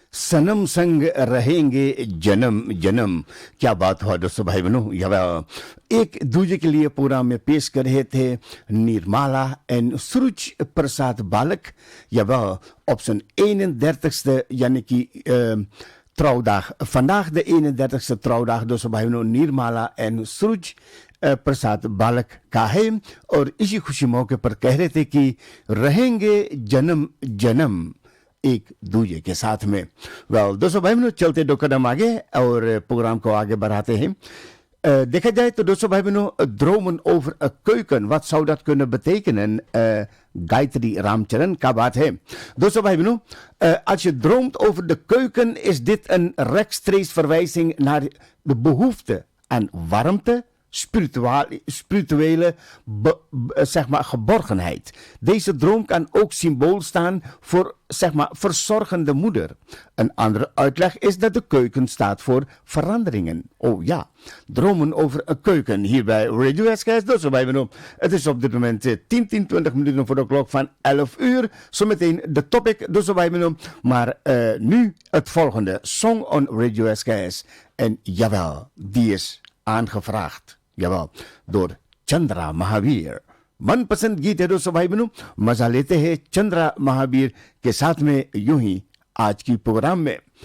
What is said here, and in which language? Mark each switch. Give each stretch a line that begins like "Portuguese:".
Hindi: सनम संग रहेंगे जन्म जन्म। क्या बात हुआ दोस्तों भाई बहनों, एक दूजे के लिए प्रोग्राम में पेश कर रहे थे निर्मला एंड सुरुच प्रसाद बालक।
Dutch: Option 31ste, यानी कि trouwdag. Vandaag de 31ste trouwdag, dus bij Nirmala en Suruj
Hindi: प्रसाद बालक का है और इसी खुशी मौके पर कह रहे थे कि रहेंगे जन्म जन्म एक दूजे के साथ में। दोस्तों भाई बहनों, चलते दो कदम आगे और प्रोग्राम को आगे बढ़ाते हैं। देखा जाए तो दोस्तों भाई बहनों,
Dutch: dromen over een keuken, wat zou dat kunnen betekenen?
Hindi: Gayatri Ramcharan का बात है। दोस्तों भाई बहनों,
Dutch: als je droomt over de keuken is dit een rechtstreeks verwijzing naar de behoefte aan warmte, spirituele zeg maar, geborgenheid. Deze droom kan ook symbool staan voor zeg maar, verzorgende moeder. Een andere uitleg is dat de keuken staat voor veranderingen. Oh ja, dromen over een keuken hier bij Radio SKS. Dus erbij benoemd. Het is op dit moment 20 minuten voor de klok van 11 uur. Zometeen de topic, dus erbij benoemd. Maar nu het volgende.
English: Song on Radio SKS.
Dutch: En jawel, die is aangevraagd.
Hindi: जवाब door Chandra Mahavir. मनपसंद गीत है दोस्तों भाई बहनों, मजा लेते हैं चंद्रा महावीर के साथ में यूं ही आज की प्रोग्राम में।